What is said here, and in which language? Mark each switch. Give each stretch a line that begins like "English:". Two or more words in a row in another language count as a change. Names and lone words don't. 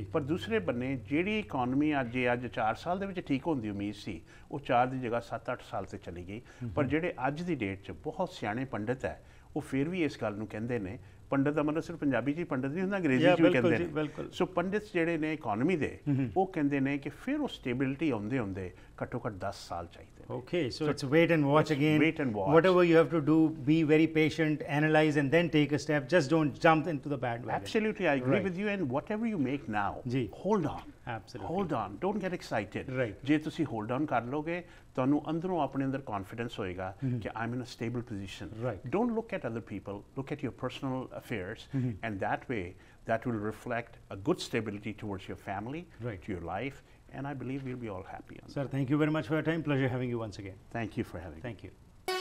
Punjabi: ਪਰ ਦੂਸਰੇ ਬੰਨੇ ਜਿਹੜੀ ਇਕਨੋਮੀ ਅੱਜ 4 ਸਾਲ ਦੇ ਵਿੱਚ ਠੀਕ ਹੋਣ ਦੀ ਉਮੀਦ ਸੀ, ਉਹ 4 ਦੀ ਜਗ੍ਹਾ 7-8 ਸਾਲ ਤੇ ਚਲੀ ਗਈ। ਪਰ ਜਿਹੜੇ ਅੱਜ ਦੀ ਡੇਟ 'ਚ ਬਹੁਤ ਸਿਆਣੇ ਪੰਡਿਤ ਹੈ, ਉਹ ਫਿਰ ਵੀ ਇਸ ਗੱਲ ਨੂੰ ਕਹਿੰਦੇ ਨੇ। ਪੰਡਤ ਦਾ ਮਤਲਬ ਸਿਰਫ ਪੰਜਾਬੀ 'ਚ ਹੀ ਪੰਡਤ ਨਹੀਂ ਹੁੰਦਾ, ਅੰਗਰੇਜ਼ੀ 'ਚ ਵੀ ਕਹਿੰਦੇ ਨੇ। ਸੋ ਪੰਡਿਤ ਜਿਹੜੇ ਨੇ ਇਕਨੋਮੀ ਦੇ, ਉਹ ਕਹਿੰਦੇ ਨੇ ਕਿ ਫਿਰ ਉਹ ਸਟੇਬਿਲਿਟੀ ਆਉਂਦੇ ਘੱਟੋ ਘੱਟ 10 ਸਾਲ ਚਾਹੀਦੇ।
English: Okay, so it's wait and watch again. Wait and watch. Whatever you have to do, be very patient, analyze and then take a step. Just don't jump into the bandwagon. Absolutely, I agree with you. And whatever you make now, hold on. Absolutely. Hold on. Don't get excited. Right.
Punjabi: ਜੇ ਤੁਸੀਂ
English: hold on
Punjabi: ਕਰ ਲੋਗੇ, ਤੁਹਾਨੂੰ ਅੰਦਰੋਂ ਆਪਣੇ ਅੰਦਰ confidence ਹੋਏਗਾ ਕਿ
English: I'm in a stable position. Right. Don't look at other people. Look at your personal affairs, and that way, that will reflect a good stability towards your family, to your life. And I believe we'll be all happy. Sir, thank you very much for your time. Pleasure having you once again. Thank you for having me. Thank you.